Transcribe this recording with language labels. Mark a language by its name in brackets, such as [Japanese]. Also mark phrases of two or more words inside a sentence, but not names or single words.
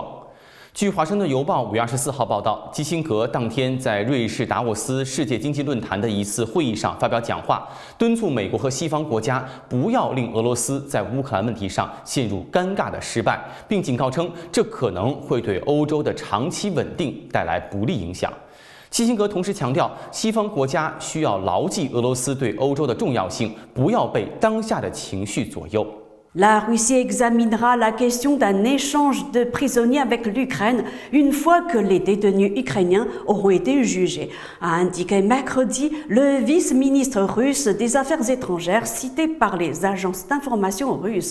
[Chinese] 据《华盛顿邮报》5月24号报道，基辛格当天在瑞士达沃斯世界经济论坛的一次会议上发表讲话，敦促美国和西方国家不要令俄罗斯在乌克兰问题上陷入尴尬的失败，并警告称这可能会对欧洲的长期稳定带来不利影响。基辛格同时强调，西方国家需要牢记俄罗斯对欧洲的重要性，不要被当下的情绪左右。 [French] La Russie examinera la question d'un échange de prisonniers avec l'Ukraine une fois que les détenus ukrainiens auront été jugés, a indiqué mercredi le vice-ministre russe des Affaires étrangères cité par les agences d'information russes.